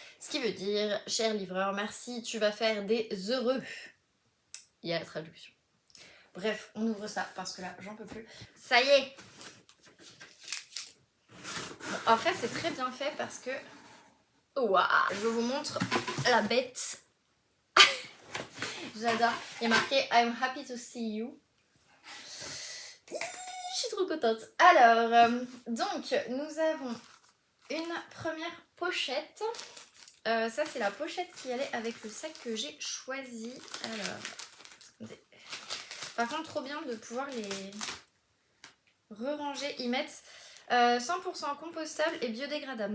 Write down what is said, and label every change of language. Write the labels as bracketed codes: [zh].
[fr] Ce qui veut dire, cher livreur, merci, tu vas faire des heureux. Il y a la traduction. Bref, on ouvre ça parce que là, j'en peux plus. Ça y est. Bon, après, c'est très bien fait parce que... Waouh, je vous montre la bête. J'adore. Il y a marqué [en] I'm happy to see you. [fr] Je suis trop contente. Alors, donc, nous avons une première pochette. Ça, c'est la pochette qui allait avec le sac que j'ai choisi. Alors, par contre, trop bien de pouvoir les re-ranger. Ils mettent 100% compostable et biodégradable.